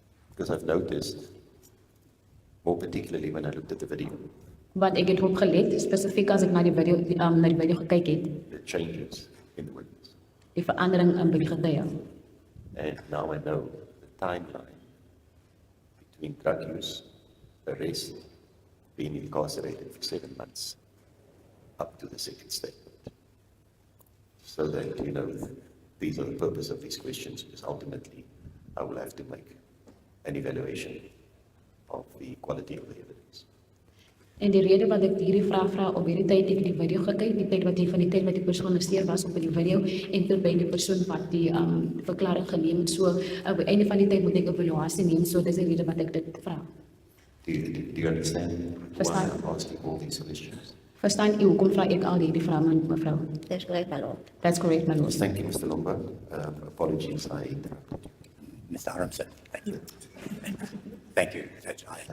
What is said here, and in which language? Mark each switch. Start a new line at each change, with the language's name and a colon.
English: Because I've noticed, more particularly when I looked at the video,
Afrikaans: Want ek het opgelet, spesifiek as ek na die video gekyk het,
English: the changes in the witness.
Afrikaans: die verandering by die getuie.
English: And now I know the timeline between drug use, arrest, being incarcerated for 7 months, up to the second statement. So that you know, these are the purpose of these questions, because ultimately I will have to make an evaluation of the quality of the evidence.
Afrikaans: En die rede wat ek hierdie vraag vra op hierdie tyd ek die video gekyk, die tyd wat jy van die tyd wat die persoon gearresteer was op die video en terby die persoon wat die verklaring geneem het, so op die einde van die tyd moet ek 'n evaluasie neem, so dis die rede wat ek dit vra.
English: Do you understand why
Afrikaans: Verstaan.
English: I'm asking all these questions?
Afrikaans: Verstaan u hoekom vra ek al hierdie vrae mevrou? Dis korrek, my lord.
English: That's correct, my lord. Thank you, Mr. Lombard. Apologies, I interrupted you. Mr. Harmson, thank you. Thank you, Judge.